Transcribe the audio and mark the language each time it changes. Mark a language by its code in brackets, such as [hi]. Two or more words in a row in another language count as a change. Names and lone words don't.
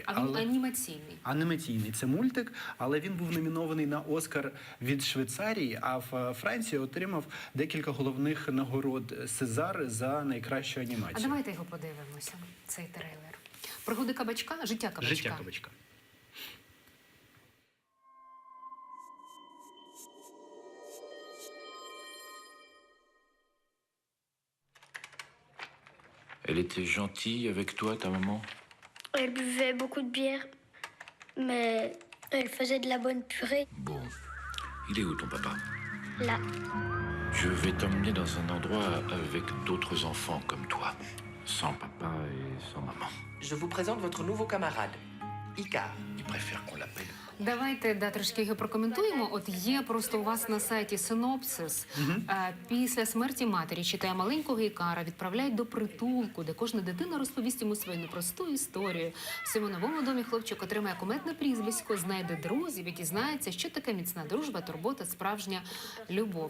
[uk] А він анімаційний? Анімаційний. Це мультик, але він був номінований на Оскар від Швейцарії, а в Франції отримав декілька головних нагород Сезар за найкращу анімацію. А давайте його подивимося, цей трейлер. «Пригоди кабачка», «Життя кабачка». «Життя кабачка». [fr] Elle était gentille avec toi, ta maman? Elle buvait beaucoup de bière, mais elle faisait de la bonne purée. Bon. Il est où ton papa? Là, Je vais t'emmener dans un endroit avec d'autres enfants comme toi. Sans papa et sans maman. Je vous présente votre nouveau camarade, Icar. Il préfère qu'on l'appelle. [uk] Давайте трошки його прокоментуємо. От є просто у вас на сайті синопсис. Після смерті матері, читає, маленького Ікара відправляють до притулку, де кожна дитина розповість йому свою непросту історію. В цьому новому домі хлопчик отримає куметне прізвисько, знайде друзів і дізнається, що таке міцна дружба, турбота, справжня любов.